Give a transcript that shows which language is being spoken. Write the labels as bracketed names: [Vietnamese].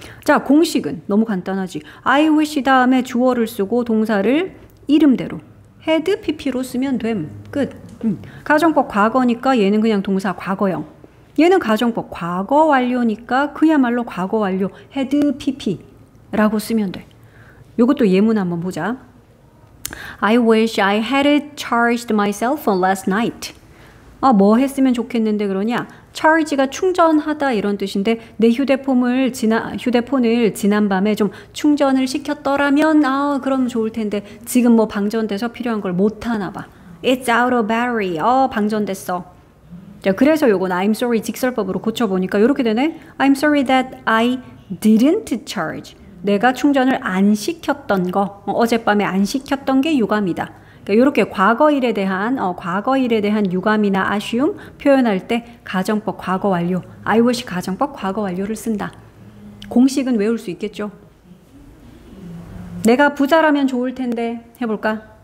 [Korean] 자, 공식은 너무 간단하지. I wish 다음에 주어를 쓰고 동사를 이름대로 [English] had pp [Korean] 로 쓰면 됨. 끝. 가정법 과거니까 얘는 그냥 동사 과거형. 얘는 가정법 과거 완료니까 그야말로 과거 완료 had pp라고 쓰면 돼. 요것도 예문 한번 보자. [English] I wish I had charged my cell phone last night. [Korean] 뭐 했으면 좋겠는데 그러냐? charge가 충전하다 이런 뜻인데 내 휴대폰을 지난밤에 좀 충전을 시켰더라면 그럼 좋을 텐데 지금 뭐 방전돼서 필요한 걸 못 하나 봐. [English] It's out of battery. [Korean] 방전됐어. 자, 그래서 요건 [English] I'm sorry [Korean] 직설법으로 고쳐보니까 이렇게 되네. [English] I'm sorry that I didn't charge. [Korean] 내가 충전을 안 시켰던 거, 어젯밤에 안 시켰던 게 유감이다. 그러니까 이렇게 과거 일에 대한 유감이나 아쉬움 표현할 때 가정법 과거 완료, I wish 가정법 과거 완료를 쓴다. 공식은 외울 수 있겠죠? 내가 부자라면 좋을 텐데 해볼까?